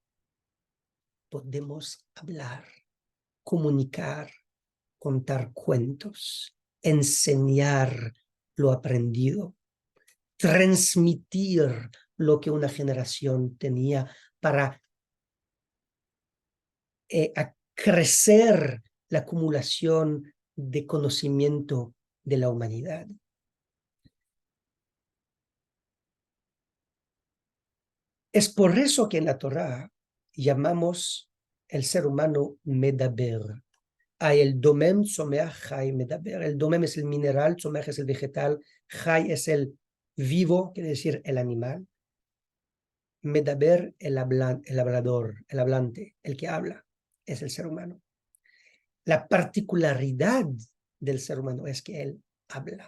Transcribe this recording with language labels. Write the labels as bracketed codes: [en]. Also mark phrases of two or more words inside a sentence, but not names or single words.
[es] Podemos hablar, comunicar, contar cuentos, enseñar lo aprendido, transmitir lo que una generación tenía para crecer la acumulación de conocimiento de la humanidad. Es por eso que en la Torá llamamos el ser humano medaber. Hay el [he] דומם, צומח, חי, מדבר. [es] El domem es el mineral, someach es el vegetal, chai es el vivo, quiere decir el animal. Medaber, el hablador, el hablante, el que habla, es el ser humano. La particularidad del ser humano es que él habla.